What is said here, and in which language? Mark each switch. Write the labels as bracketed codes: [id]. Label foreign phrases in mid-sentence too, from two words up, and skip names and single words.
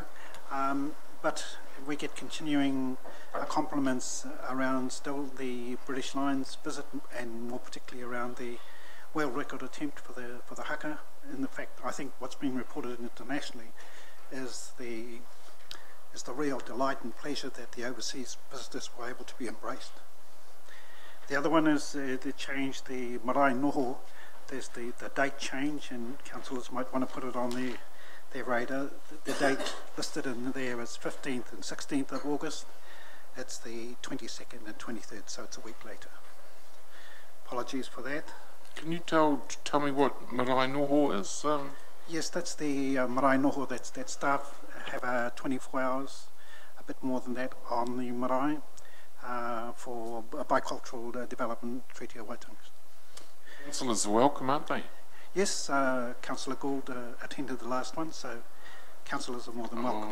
[en] But we get continuing compliments around still the British Lions visit, and more particularly around the world record attempt for the haka. In fact, I think what's been reported internationally is the real delight and pleasure that the overseas visitors were able to be embraced. The other one is the change, the [mi] marae noho. [en] There's the date change, and councillors might want to put it on their radar. The date listed in there is 15th and 16th of August. It's the 22nd and 23rd, so it's a week later. Apologies for that. Can you tell me what [mi] marae noho [en] is? Yes, that's the [mi] marae noho. [en] That staff have 24 hours, a bit more than that, on the marae for a bicultural development treaty of Waitangi. Councillors are welcome, aren't they? Yes, Councillor Gould attended the last one, so councillors are more than welcome.